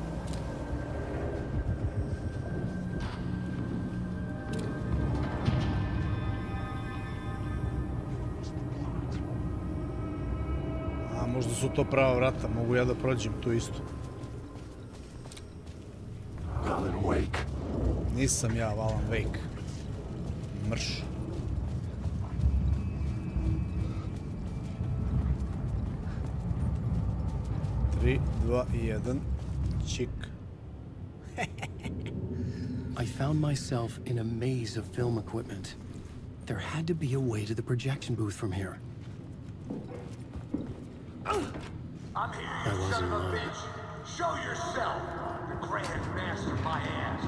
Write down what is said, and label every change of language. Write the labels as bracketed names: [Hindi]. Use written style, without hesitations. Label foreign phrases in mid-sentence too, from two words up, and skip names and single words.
[Serbian] A možda su to prava vrata, mogu ja da prođem tu isto. Alan Wake. Nisam ja Alan Wake. Mrš. Tri, dva i jedan. Čik. [English] I found myself in a maze of film equipment. There had to be a way to the projection booth from here. I'm here, you son of a bitch. Show yourself. The grand master my ass.